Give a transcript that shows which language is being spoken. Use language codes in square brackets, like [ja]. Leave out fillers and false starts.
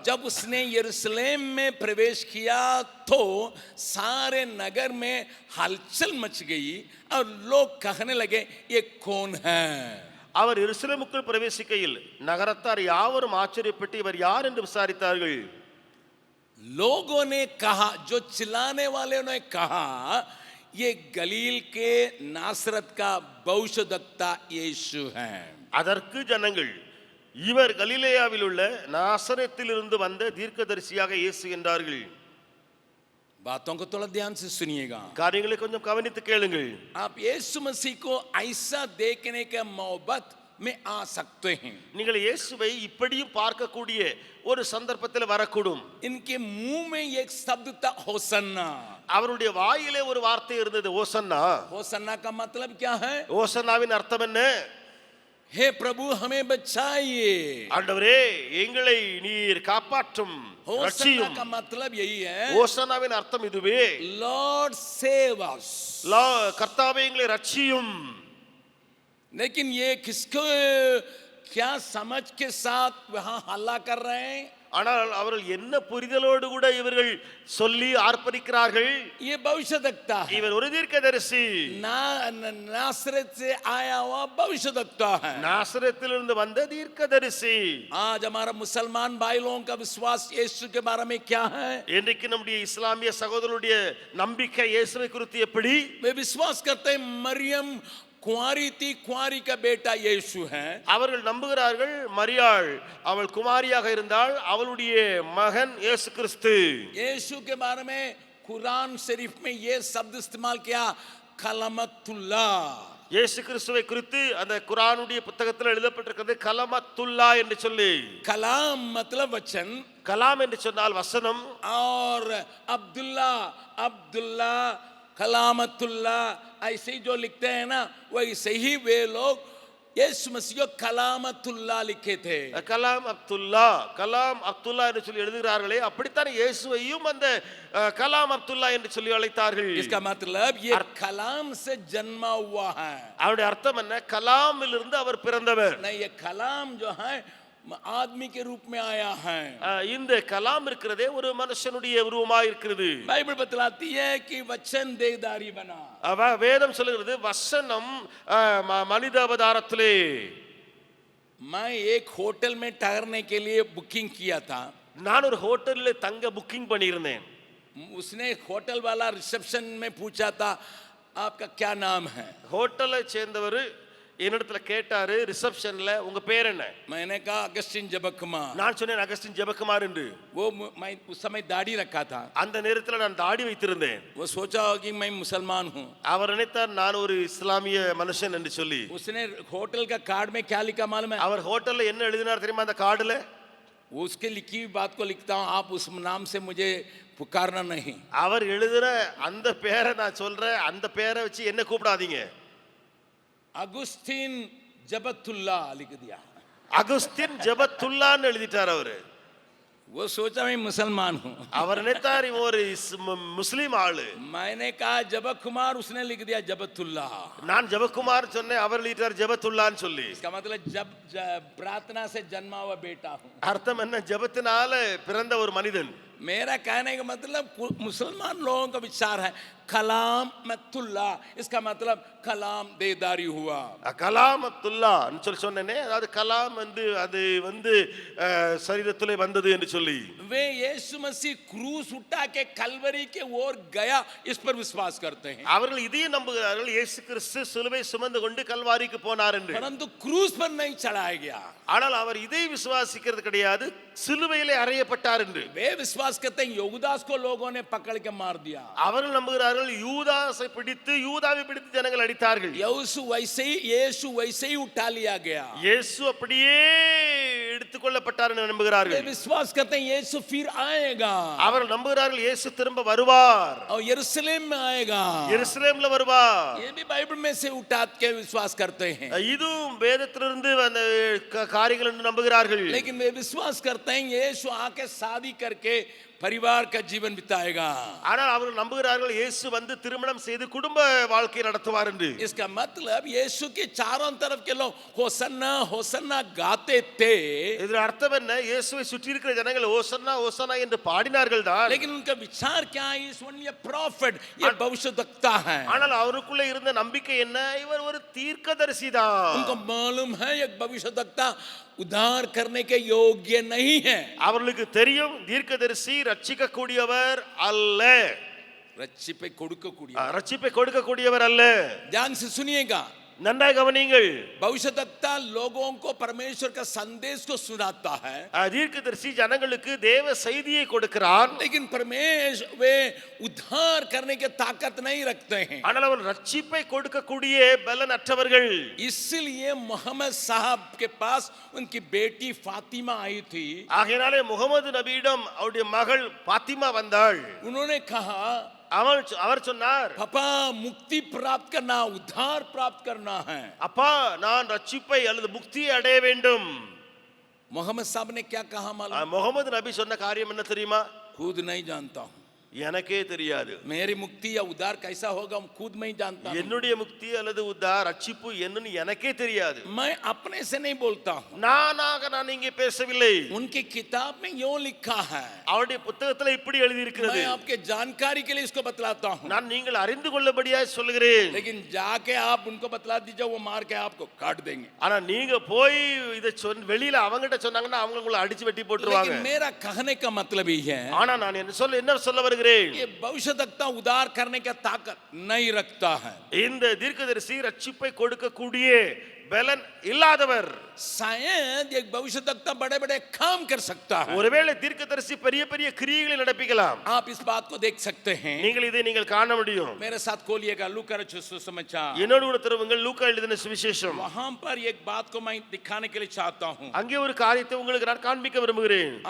[hi] जब उसने यरूशलेम में प्रवेश किया तो सारे नगर में हलचल मच गई और लोग कहने लगे ये कौन है. [ta] அவர் எருசலேமுக்குள் பிரவேசிக்கையில் நகரத்தார் யாவரும் ஆச்சரியப்பட்டு இவர் யார் என்று விசாரித்தார்கள். [hi] लोगों ने कहा, जो चिल्लाने वाले ने कहा, ये गलील के नासरत का भविष्यद्वक्ता यीशु है. [ta] அதற்கு ஜனங்கள் இவர் கலிலேயாவில் உள்ள நாசரேத்திலிருந்து வந்த தீர்க்கதரிசியாக இயேசு என்றார்கள். [hi] बातों को थोड़ा ध्यान से सुनिएगा. [ta] காரியங்களை கொஞ்சம் கவனித்து கேளுங்கள். [hi] आप यीशु मसीह को ऐसा देखने के मोहब्बत में आ सकते हैं. [ta] நீங்கள் இயேசுவை இப்படியும் பார்க்கக்கூடிய ஒரு சந்தர்ப்பத்தில் வரக்கூடும். [hi] इनके मुंह में एक शब्द था होसन्ना. [ta] அவருடைய வாயிலே ஒரு வார்த்தை இருந்தது, ஓசன்னா. [hi] होसन्ना का मतलब क्या है? [ta] ஓசன்னாவின் அர்த்தம் என்ன? [hi] हे प्रभु हमें बचाइए. [ta] ஆண்டவரே எங்களை நீர் காப்பாற்றும், [hi] होसन्ना [ta] ரட்சியும். [hi] का मतलब यही है. [ta] ஓசன்னாவின் அர்த்தம் இதுவே. [en] Lord save us. [ta] கர்த்தாவே எங்களை ரட்சியும். [hi] लेकिन ये किसको क्या समझ के साथ वहां हल्ला कर रहे हैं? [ta] ஆனால் அவர்கள் என்ன புரிதலோடு கூட இவர்கள் சொல்லி ஆர்ப்பரிக்கிறார்கள். [hi] ये भविष्यद्वक्ता है. [ta] இவர் ஒரு தீர்க்கதரிசி. [hi] नासरत से आया हुआ भविष्यद्वक्ता है. [ta] நாசரேத்திலிருந்து வந்த தீர்க்கதரிசி. [hi] आज हमारा मुसलमान भाई लोगों का विश्वास यीशु के बारे में क्या है? [ta] இன்றைக்கு நம்முடைய இஸ்லாமிய சகோதரருடைய நம்பிக்கை இயேசுவை குறித்து எப்படி? [hi] वे विश्वास करते हैं मरियम कुंवारी थी, कुंवारी का बेटा यीशु है. [ta] அவர்கள் நம்புகிறார்கள் மரியாள் அவள் குமாரியாக இருந்தால் அவளுடைய மகன் இயேசு கிறிஸ்து. [hi] यीशु के बारे में कुरान शरीफ में ये शब्द इस्तेमाल किया, कलमतुल्ला. [ta] இயேசு கிறிஸ்துவை குறித்து அந்த குர்ஆனுடைய புத்தகத்தில் எழுதப்பட்டிருக்கிறது கலமத்துல்லா என்று சொல்லி. [hi] कलाम मतलब वचन, [ta] கலாம் என்று சொன்னால் வசனம். [hi] और अब्दुल्ला अब्दुल्ला कलामतुल्ला ऐसे ही जो लिखते हैं ना, वैसे ही वे लोग यीशु मसीह को कलामतुल्ला लिखे थे. [ta] கலாம் அப்துல்லா, கலாம் அப்துல்லா என்று சொல்லி எழுதுகிறார்களே, அப்படித்தான் இயேசுவையும் அந்த கலாம் அப்துல்லா என்று சொல்லி அழைத்தார்கள். [hi] इसका मतलब ये कलाम से जन्मा हुआ है. [ta] அவருடைய அர்த்தம் என்ன? கலாமிலிருந்து அவர் பிறந்தவர். [hi] नहीं, ये कलाम जो है आदमी के रूप में आया है. [ta] இந்த கலாம் இருக்கிறதே ஒரு மனுஷனுடைய உருவமாக இருக்கிறது. [hi] बाइबल बतलाती है कि वचन देहधारी बना. [ta] வேதம் சொல்லுகிறது வசனம் மனித அவதாரத்திலே. [hi] मैं एक होटल में ठहरने के लिए बुकिंग किया था. [ta] நான் ஒரு ஹோட்டலில் தங்க புக்கிங் பண்ணியிருந்தேன். [hi] उसने होटल वाला रिसेप्शन में पूछा था आपका क्या नाम है. [ta] ஹோட்டலை சேர்ந்தவர் என்னிடத்துல கேட்டாரு ரிசப்ஷன்ல உங்க பேர் என்ன? [hi] मैंने कहा अगस्टिन जबकुमार. [ta] நான் சொன்னேன் அகஸ்டின் ஜெபக்குமார் என்று. [hi] वो मैं उस समय दाढ़ी रखा था. [ta] அந்த நேரத்தில் நான் தாடி வைத்திருந்தேன். [hi] वो सोचा कि मैं मुसलमान हूँ. [ta] அவர் நினைத்தார் நான் ஒரு இஸ்லாமிய மனுஷன் என்று சொல்லி. [hi] उसने होटल का कार्ड में क्या लिखा मालूम है? [ta] அவர் ஹோட்டல்ல என்ன எழுதினார் தெரியுமா? அந்த கார்டுல [hi] उसके लिखी हुई बात को लिखता हूं, आप उस नाम से मुझे पुकारना नहीं। [ta] அவர் எழுதுற அந்த பேரை நான் சொல்றேன், அந்த பேரை வச்சு என்ன கூப்பிடாதீங்க. [hi] अगुस्तीन जबतुल्ला लिख दिया। [ta] அகுஸ்தின் ஜெபத்துல்லான்னு எழுதிட்டார் அவரு. [hi] वो सोचा मैं मुसलमान हूँ। [ta] அவர் நினைத்தார் இவன் ஒரு முஸ்லிம் ஆளு. [hi] मैंने कहा जबत कुमार, उसने लिख दिया जबतुल्ला। [ta] நான் ஜெபக்குமார் சொன்னேன், அவர் எழுதிட்டார் ஜெபத்துல்லான்னு சொல்லி. [hi] इसका मतलब जब प्रार्थना से जन्मा हुआ बेटा हूँ। [ta] அர்த்தம் என்ன? ஜெபத்தினால பிறந்த ஒரு மனிதன். [hi] मेरा कहने का मतलब मुसलमान लोगों का विचार है कलाम मत्तुल्ला, इसका मतलब कलाम देदारी हुआ। [ta] கலாம் அப்துல்லான்னு சொல்லி சொன்னேனே, அதாவது கலாம் வந்து அது வந்து சரீரத்திலே வந்தது என்று சொல்லி. [hi] वे यीशु मसीह क्रूस उठा के कलवरी के ओर गया, इस पर विश्वास करते हैं। [ta] அவர்கள் இதையும் நம்புகிறார்கள், இயேசு கிறிஸ்து சிலுவை சுமந்து கொண்டு கல்வாரிக்கு போனார் என்று. [hi] परंतु क्रूस पर नहीं चढ़ाया गया। [ta] ஆனால் அவர் இதை விசுவாசிக்கிறது கிடையாது, சிலுவையிலே அறையப்பட்டார் என்று. [hi] वे विश्वास करते हैं यूदास को लोगों ने पकड़ के मार दिया। [ta] அவர்கள் நம்புகிறார்கள் யூதாசை பிடித்து, யூதாவை பிடித்து ஜனங்கள் அடித்தார்கள். [hi] यीशु वैसे ही उठा लिया गया। [ta] இயேசு அப்படியே எடுத்துக்கொள்ளப்பட்டார் என்று நம்புகிறார்கள். [hi] वे विश्वास करते हैं यीशु फिर आएगा। [ta] அவர்கள் நம்புகிறார்கள் இயேசு திரும்ப வருவார், [hi] और यरूशलेम में आएगा। [ta] எருசலேம்ல வருவார். [hi] ये भी बाइबल में से उठा के विश्वास करते हैं। [ta] இதுவும் வேதத்திலிருந்து வந்த காரியங்கள் என்று நம்புகிறார்கள். [hi] लेकिन वे विश्वास करते हैं यीशु आके शादी करके परिवार का जीवन बिताएगा। [ta] ஆனால் அவர்கள் நம்புகிறார்கள் இயேசு வந்து திருமணம் செய்து குடும்ப வாழ்க்கை நடத்துவார் என்று. [hi] इसका मतलब यीशु के चारों तरफ के लोग होसन्ना होसन्ना गाते थे। [ta] இதன் அர்த்தம் என்ன? இயேசுவை சுற்றி இருக்கிற ஜனங்கள் ஓசன்னா ஓசன்னா என்று பாடினார்கள் தான். [hi] लेकिन उनका विचार क्या है? [en] is only a profit, [hi] ये भविष्यवक्ता है। [ta] ஆனால் அவருக்குள்ள இருந்த நம்பிக்கை என்ன? இவர் ஒரு தீர்க்கதரிசி தான். [hi] उनको मालूम है एक भविष्यवक्ता उद्धार करने के योग्य नहीं है। [ta] அவர்களுக்கு தெரியும் தீர்க்கதரிசி ரட்சிக்க கூடியவர் அல்ல, रक्षिपे கொடுக்கக்கூடிய, ரட்சிப்பை கொடுக்க கூடியவர் அல்ல. [hi] ध्यान से सुनिएगा, [ta] நன்றாக கவனியுங்கள். [hi] भविष्यवक्ता लोगों को परमेश्वर का संदेश को सुनाता है, [ta] தீர்க்கதரிசி ஜனங்களுக்கு தேவ செய்தியை கொடுக்கிறான். [hi] लेकिन परमेश्वर वे उद्धार करने के ताकत नहीं रखते हैं। [ta] ஆனால் அவர் ரட்சிப்பை கொடுக்கக்கூடிய பலன் அற்றவர்கள். [hi] इसलिए मोहम्मद साहब के पास उनकी बेटी फातिमा आई थी। [ta] ஆகையினாலே முகமது நபியிடம் அவருடைய மகள் பாத்திமா வந்தாள். [hi] उन्होंने कहा [ta] அவர் சொன்னார், [hi] पापा मुक्ति प्राप्त करना, उद्धार प्राप्त करना है। [ta] அப்பா நான் ரட்சிப்பை அல்லது முக்தியை அடைய வேண்டும். [hi] मोहम्मद साहब ने क्या कहा मालूम? [ta] முகமது நபி சொன்ன காரியம் என்ன தெரியுமா? [hi] खुद नहीं जानता हूँ, [ta] எனக்கே தெரியாது. [hi] मेरी मुक्ति या उद्धार कैसा होगा खुद मैं ही जानता हूँ। [ta] என்னுடைய முக்தி அல்லது உத்தார் ரட்சிப்பு என்னன்னு எனக்கே தெரியாது. [hi] मैं अपने से नहीं बोलता हूँ, [ta] நான் இங்கே பேசவில்லை. [hi] उनकी किताब में यूं लिखा है। [ta] அவருடைய புத்தகத்துல இப்படி எழுதி இருக்கிறது. [hi] मैं आपके जानकारी के लिए इसको बतलाता हूँ, [ta] நான் நீங்கள் அறிந்து கொள்ளபடியாக சொல்கிறேன். [hi] लेकिन जाके आप उनको बतला दीजिए, वो मार के आपको काट देंगे। [ta] ஆனா நீங்க போய் இத வெளியில அவங்ககிட்ட சொன்னாங்கன்னா அவங்க உங்களை அடிச்சு வெட்டி போட்டுருவாங்க. [hi] लेकिन मेरा कहने का मतलब ही है, [ta] ஆனா நான் என்ன சொல்ல வருகிறேன், [hi] ये भविष्यवक्ता उद्धार करने का ताकत नहीं रखता है। [ta] இந்த தீர்க்கதரிசி ரட்சிப்பை கொடுக்கக்கூடிய பலன் இல்லாதவர். [hi] शायद एक भविष्यवक्ता बड़े बड़े काम कर सकता है, [ta] ஒருவேளை தீர்க்கதரிசி பெரிய பெரிய கிரியைகளை நடப்பிக்கலாம். [hi] आप इस बात को देख सकते हैं। [ta] நீங்கள் காண முடியும். [hi] मेरे साथ खोलिएगा लूका सुसमाचार, [ta] என்னோடு கூட திருவுங்கள் லூக்கா எழுதின சுவிசேஷம். [hi] वहां पर एक बात को मैं दिखाने के लिए चाहता हूं, [ta] அங்கே ஒரு காரியத்தை உங்களுக்கு நான் காண்பிக்க விரும்புகிறேன்.